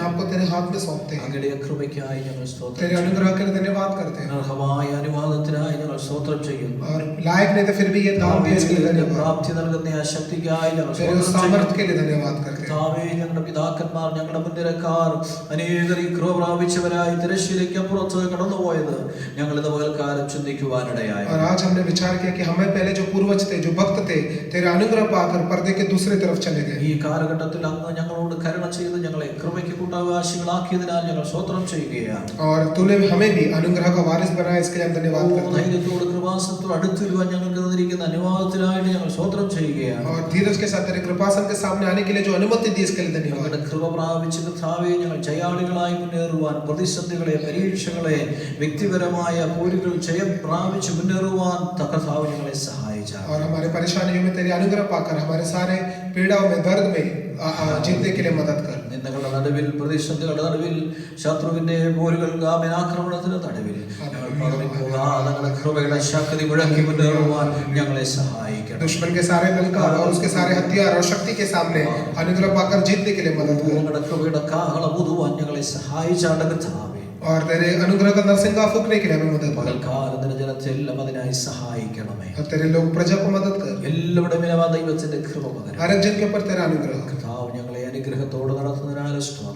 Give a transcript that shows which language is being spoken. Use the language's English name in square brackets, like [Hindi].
[Hindi] आप को तेरे हाथ में सौंपते हैं. [Malayalam] അങ്ങയുടെ കൃപയ്ക്കായി ഞങ്ങൾ സ്തോത്രം [Hindi] तेरे [Malayalam] ചെയ്യുന്നു. [Hindi] अनुग्रह के लिए धन्यवाद करते हैं. [Malayalam] അർഹമായ അനുവാദത്തിനായി ഞങ്ങൾ സ്തോത്രം ചെയ്യുന്നു. [Hindi] और लायक नहीं थे फिर भी ये दान दिया, इसके लिए धन्यवाद. [Malayalam] പ്രാപ്തി നൽകുന്ന ആ ശക്തിക്കായി ഞങ്ങൾ [Hindi] तेरे उस [Malayalam] സ്തോത്രം ചെയ്യുന്നു. [Hindi] सामर्थ्य के लिए धन्यवाद करते हैं। [Malayalam] കർത്താവേ, ഞങ്ങളുടെ പിതാക്കന്മാർ, ഞങ്ങളുടെ മുൻനിരക്കാർ അനേകർ ഈ കൃപ പ്രാപിച്ചവരായി തിരശ്ശീലയ്ക്ക് അപ്പുറത്ത് കടന്നുപോയത് ഞങ്ങൾ ഇന്ന് പകൽക്കാലം ചിന്തിക്കുവാനിടയായി. [Hindi] और आज हमने विचार किया कि हमें पहले जो पूर्वज थे, जो भक्त थे, तेरे अनुग्रह पाकर पर्दे के दूसरी तरफ चले गए। [Malayalam] ഈ കാലഘട്ടത്തിൽ അങ്ങ് ഞങ്ങളോട് കരുണ ചെയ്ത് ഞങ്ങളെ കൃപയ്ക്ക് കൂട്ടാവകാശികളാക്കിയതിനാൽ ഞങ്ങൾ സ്തോത്രം ചെയ്യുകയാണ്. [Hindi] और तूने हमें भी अनुग्रह का वारिस बनाया, इसके लिए हम धन्यवाद करते हैं। [Malayalam] ധൈര്യത്തോട് കൃപാസനത്തോട് അടുത്തിരുവാൻ ഞങ്ങൾക്ക് തന്നിരിക്കുന്ന അനുവാദത്തിനായിട്ട് ഞങ്ങൾ സ്തോത്രം ചെയ്യുകയാണ്. [Hindi] और धीरज के साथ तेरे कृपासन के सामने आने के लिए जो अनुमति दी, इसके लिए धन्यवाद। [Malayalam] ഞങ്ങളുടെ കൃപ പ്രാപിച്ച് കർത്താവേ, ഞങ്ങൾ ജയാളികളായി മുന്നേറുവാൻ, പ്രതിസന്ധികളെ, പരീക്ഷകളെ, വ്യക്തിപരമായ പോരുകൾ ജയം പ്രാപിച്ച് മുന്നേറുവാൻ കർത്താവ് ഞങ്ങളെ സഹായിച്ചു. [Hindi] और हमारे परेशानियों में तेरे अनुग्रह पाकर हमारे सारे पीड़ाओं में, दर्द में जीतने के लिए मदद कर। [Malayalam] നിന്ദകളുടെ നടുവിൽ, പ്രതിസന്ധികളുടെ നടുവിൽ, ശത്രുവിന്റെ പോരുകൾ, ആക്രമണത്തിന്റെ നടുവിൽ ഞങ്ങൾ പതറിപ്പോകാതെ ഞങ്ങളുടെ കൃപയുടെ ശക്തി മുഴക്കി മുന്നേറുവാൻ ഞങ്ങളെ സഹായിക്കണം. [Hindi] दुश्मन के सारे बलकार और उसके सारे हथियार और शक्ति के सामने अनुग्रह पाकर जीतने के लिए मदद कर। [Malayalam] ഞങ്ങളുടെ കൃപയുടെ കാഹളം ഊതുവാൻ ഞങ്ങളെ സഹായിച്ചാണ് കർത്താവേ. [Hindi] और तेरे अनुग्रह का नरसिंगा फूकने के लिए हमें मदद कर। [Malayalam] പകൽക്കാലത്തിന്റെ ജനത്തെ എല്ലാം അതിനായി സഹായിക്കണമേ. [Hindi] और तेरे लोग प्रजा को मदद कर। [Malayalam] എല്ലാവരുടെയും ദൈവത്തിന്റെ കൃപ പകരണം. [Hindi] हर एक जन के ऊपर तेरा अनुग्रह। [Malayalam] കർത്താവ് ഞങ്ങളെ അനുഗ്രഹത്തോടെ നടത്തുന്നതിനാൽ സ്തോത്രം.